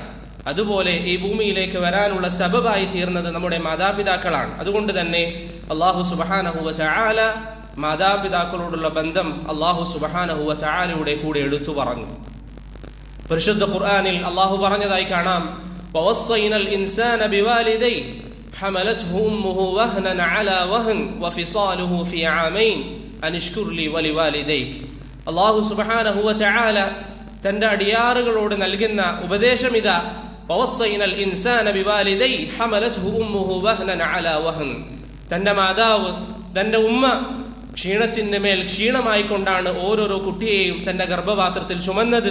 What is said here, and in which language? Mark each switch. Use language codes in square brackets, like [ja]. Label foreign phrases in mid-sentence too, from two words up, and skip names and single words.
[ml] അതുപോലെ ഈ ഭൂമിയിലേക്ക് വരാനുള്ള സബബായി തീർന്നത് നമ്മുടെ മാതാപിതാക്കളാണ്. അതുകൊണ്ട് തന്നെ [ar] الله سبحانه وتعالى [ml] മാതാപിതാക്കളോടുള്ള ബന്ധം [ar] الله سبحانه وتعالى [ml] കൂടെ എടുത്തു പറഞ്ഞു. പരിശുദ്ധ ഖുർആനിൽ അള്ളാഹു പറഞ്ഞതായി കാണാം, [ar] ووصينا الإنسان بوالديه حملته أمه وهنا على وهن وفصاله في عامين أن اشكر لي ولوالديك. الله سبحانه وتعالى [ml] തന്റെ അടിയാറുകളോട് നൽകുന്ന ഉപദേശം ഇതാ, [ar] ووصينا الإنسان بوالديه حملته أمه وهنا على وهن. [ml] തന്റെ മാതാവ്, തന്റെ ഉമ്മ ക്ഷീണത്തിന്റെ മേൽ ക്ഷീണമായിക്കൊണ്ടാണ് ഓരോരോ കുട്ടിയെയും തന്റെ ഗർഭപാത്രത്തിൽ ചുമന്നത്.